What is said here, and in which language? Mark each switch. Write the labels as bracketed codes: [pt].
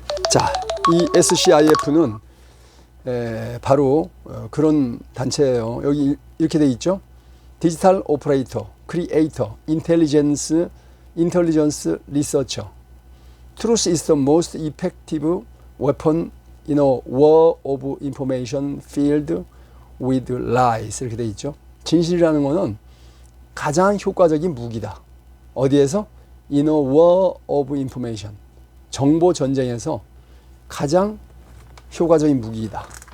[ko] 자, 이 SCIF는 바로 그런 단체예요. 여기 이렇게 돼 있죠. [en] 디지털 오퍼레이터, 크리에이터, 인텔리전스 리서처. Truth is the most effective weapon in a war of information filled with lies. [ko] 이렇게 돼 있죠. 진실이라는 것은 가장 효과적인 무기다. 어디에서? [en] In a war of information. [ko] 정보 전쟁에서 가장 효과적인 무기이다.